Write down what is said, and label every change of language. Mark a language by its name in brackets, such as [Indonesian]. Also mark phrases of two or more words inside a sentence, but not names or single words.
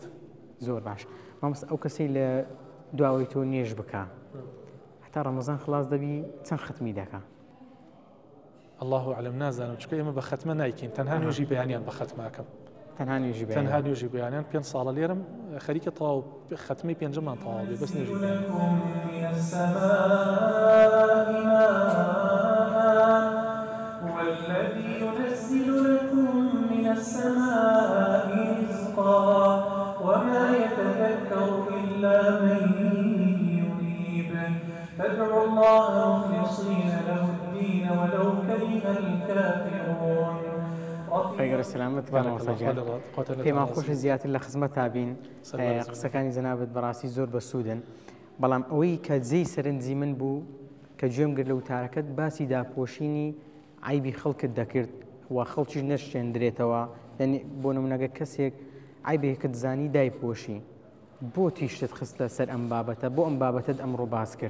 [Central Kurdish] زۆر باش مامۆستا ئەو کەسی لە دواوەی تۆ نێژ بکە هەتا ڕەمەزان خلاص دەبی چەند ختمی دەکە [Arabic] الله أعلم [Central Kurdish] نازانم چکە ئێمە بە ختمە نایکەین تەنها نوێژی بەیانیان بە ختماکەم تەنها نوێژی بەیانیان 5 ساڵە لێرم خەریکە تەواو ختمی 5مان تەواو بێ بەس نوێژی [Arabic] والذي ينزل لكم من السماء رزقا وما يتذكر إلا من ينيب فادعوا الله مخلصين له الدين ولو كره الكافرون [Central Kurdish] خير السلامت پێمان خۆشە زیاتر لە خزمەت بین قسەکانی جەنابەت بەڕاستی زۆر بەسوودن بەڵام ئەوەی کە جێی سەرنجی من بوو کە گوێم گرت لە وتارەکەت باسی داپۆشینی عیبی خەڵکت دەکرد و خەڵکیش نەشتێندرێتەوە یعنی بۆ نمونەگە کەسێک عیبێکت زانی دایپۆشی بۆ تیشتت خستە سەر ئەم بابەتە بۆ ئەم بابەتت ئەمڕۆ باس کرد